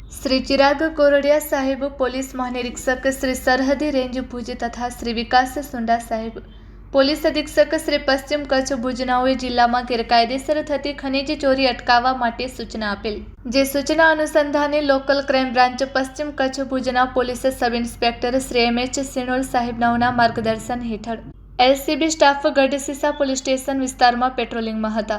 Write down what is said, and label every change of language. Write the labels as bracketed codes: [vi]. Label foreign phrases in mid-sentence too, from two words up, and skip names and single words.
[gu] શ્રી ચિરાગ કોરડિયા સાહેબ, પોલીસ મહાનિરીક્ષક શ્રી સરહદી રેંજ ભુજ તથા શ્રી વિકાસ સુંડા સાહેબ, પોલીસ અધિક્ષક શ્રી પશ્ચિમ કચ્છ ભુજનાઓએ જિલ્લામાં ગેરકાયદેસર થતી ખનીજ ચોરી અટકાવવા માટે સૂચના આપેલ। જે સૂચના અનુસંધાને લોકલ ક્રાઇમ બ્રાન્ચ પશ્ચિમ કચ્છ ભુજના [en] police sub inspector [gu] શ્રી એમ.એચ. સિનોલ સાહેબનાઓના માર્ગદર્શન હેઠળ એલસીબી સ્ટાફ ગઢસીસા પોલીસ સ્ટેશન વિસ્તારમાં પેટ્રોલિંગમાં હતા।